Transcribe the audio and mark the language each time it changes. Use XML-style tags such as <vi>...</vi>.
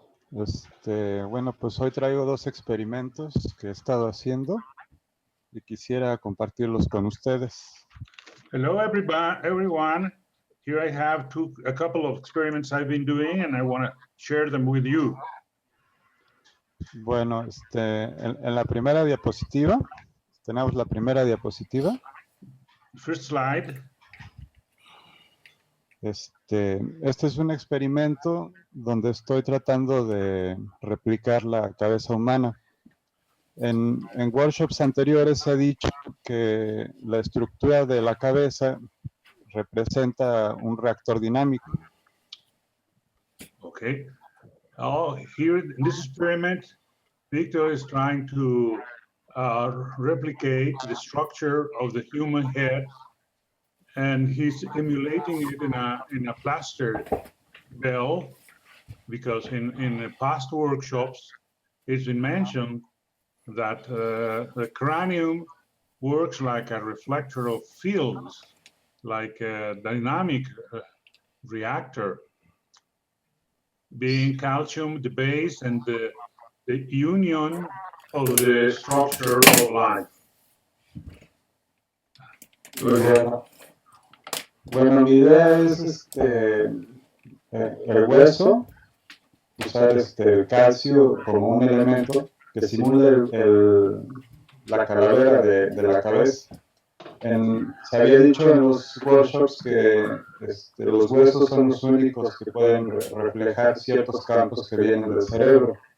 <es>Bueno, pues hoy traigo dos experimentos que he estado haciendo y quisiera compartirlos con ustedes.</es> <en>Hello, everyone. Here I have a couple of experiments I've been doing, and I want to share them with you.</en> <es>Bueno, en la primera diapositiva, tenemos la primera diapositiva.</es> <en>First slide.</en> <es>Este es un experimento donde estoy tratando de replicar la cabeza humana. En workshops anteriores se ha dicho que la estructura de la cabeza representa un reactor dinámico.</es> <en>Okay. Here in this experiment, Victor is trying to replicate the structure of the human head, and he's emulating it in a plaster bell, because in past workshops it's been mentioned that the cranium works like a reflector of fields, like a dynamic reactor, being calcium the base and the union of the structure of life.</en> <es>Bueno, mi idea es el hueso, usar el calcio como un elemento que simule la calavera de la cabeza. Se había dicho en los workshops que los huesos son los únicos que pueden reflejar ciertos campos que vienen del cerebro.</es>